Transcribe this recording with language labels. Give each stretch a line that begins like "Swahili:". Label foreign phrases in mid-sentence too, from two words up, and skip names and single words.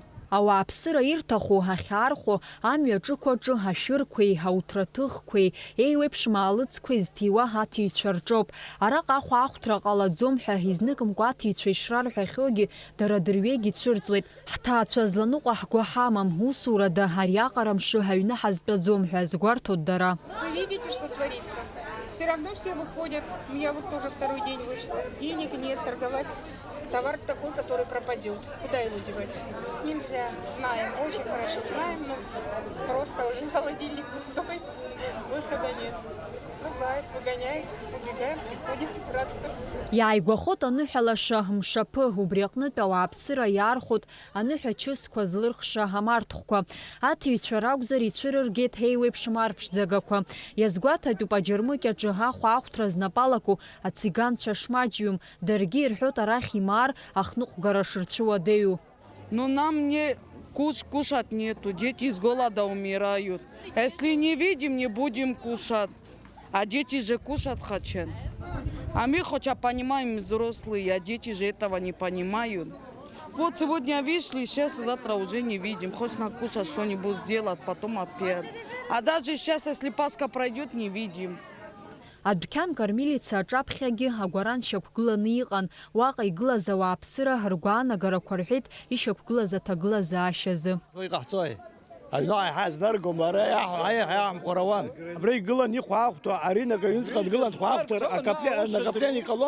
Abkhazian: Ауааԥсыра ирҭаху, ахьаархәо, амҩа ҿықәаҿы ашәырқәеи, ауҭраҭыхқәеи, еиуеиԥшым аалыҵқәеи зҭиуа аҭиҩцәа рҿоуп. Араҟа ахәа ахәҭра ҟалаӡом ҳәа изныкымкәа аҭиҩцәа ишрарҳәахьоугьы дара дырҩегь ицәырҵуеит. Ҳҭаацәа зланыҟәа ҳгәы ҳамам, усурада ариаҟара мшы ҳаҩны ҳазтәаӡом ҳәа згәарҭоит дара.
Russian: Все равно все выходят, я вот тоже второй день вышла, денег нет, торговать, товар такой, который пропадет, куда его девать? Нельзя, знаем, очень хорошо знаем, но просто уже холодильник пустой, выхода нет. Бывает, выгоняем, убегаем, приходим, радуем.
Abkhazian: Иааигәахот аныҳәалаша мшаԥы, убри аҟнытә ауааԥсыра иаархәот аныҳәа чысқәа злырхша амарҭхәқәа. Аҭиҩцәа ракәзар ицәырыргеит еиуеиԥшым арԥшӡагақәа. Иазгәаҭатәуп аџьармыкьаҿы ахәа ахәҭра знапалаку ациганцәа шмаҷҩым. Даргьы ирҳәот арахь имаар ахныҟәгара шырцәыуадаҩу.
Russian: Но нам не кушать нету, дети с голода умирают. Если не видим, не будем кушать. А дети же кушать хотят. А мы хотя понимаем взрослые, а дети же этого не понимают. Вот сегодня вышли, сейчас, завтра уже не видим. Хоть накушать что-нибудь сделать, потом опять. А даже сейчас, если Пасха пройдет, не видим.
Abkhazian: Адәқьанк армилициа аҿаԥхьагьы агәаран шьақәгыланы иҟан, уаҟа игылаз ауааԥсыра ргәаанагарақәа рҳәеит ишьақәгылаз аҭагылазаашьазы. Аҩны ҳазнаргом ара ҳамҟәарауан. Абра игылан ихәаахәҭо, ари нагаҩынҵҟа дгылан дхәаахәҭыр, накаплен иҟалом.